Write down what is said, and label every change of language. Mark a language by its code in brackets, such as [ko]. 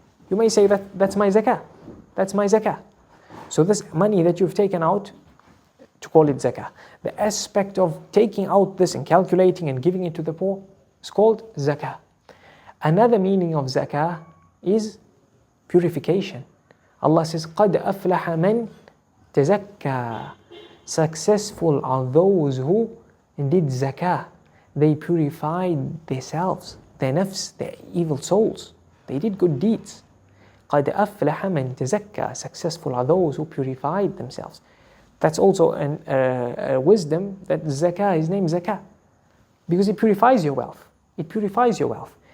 [en] You may say that's my zakah. That's my zakah. So this money that you've taken out, to call it zakah. The aspect of taking out this and calculating and giving it to the poor is called zakah. Another meaning of zakah is purification. Allah says, [ar] قَدْ أَفْلَحَ مَنْ تَزَكَّى. [en] Successful are those who did zakah. They purified themselves, their nafs, their evil souls. They did good deeds. [ar] قَدْ أَفْلَحَ مَنْ تَزَكَّى. [en] Successful are those who purified themselves. That's also a wisdom that zakah is named zakah, because it purifies your wealth. It purifies your wealth.